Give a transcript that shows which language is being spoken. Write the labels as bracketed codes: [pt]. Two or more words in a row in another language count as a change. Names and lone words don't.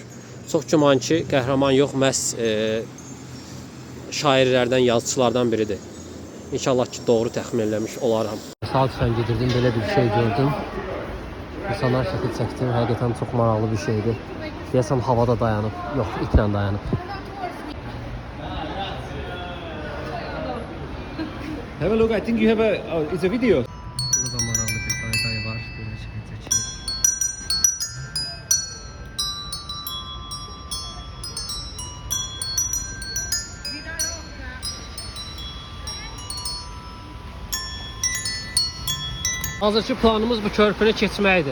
[az] Çox güman ki, qəhrəman yox, məhz şairlərdən, yazıçılardan biridir. İnşallah ki, doğru təxmin eləmiş olaram. Sadəcə gedirdim, belə bir şey gördüm. İnsanlar şəkil çəkdi, həqiqətən çox maraqlı bir şeydir. Deyəsəm, havada dayanıb, yox, itlə dayanıb. [en] Have a look, I think you have it's a video. [az] Burada da maraqlı bir dayday var, belə şəkil çəkir. Hazırki planımız bu körpünü keçməkdir.